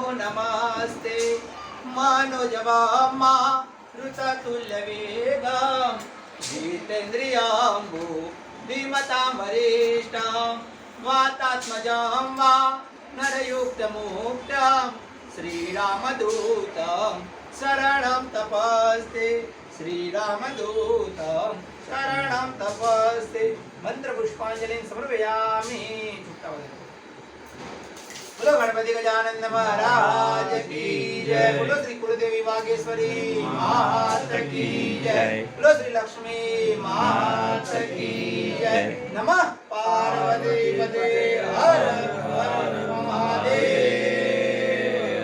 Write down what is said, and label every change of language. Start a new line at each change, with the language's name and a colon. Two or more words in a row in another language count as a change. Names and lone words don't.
Sanskrit: नमस्ते मनोजवमा ऋततुल्यवेगं जितेन्द्रियं धीमतां वरिष्ठं वातात्मजं वा नरयुक्तमुक्तं श्रीरामदूतं शरणं तपस्ते श्रीरामदूतं शरणं तपस्ते मंत्र पुष्पांजलिं समर्पयामि।
Hindi: बोलो गणपति गजानन महाराज की जय। बोलो श्री कुलदेवी वागेश्वरी मात की जय। बोलो श्री लक्ष्मी मात की जय। नमः पार्वती पते हर हर महादेव।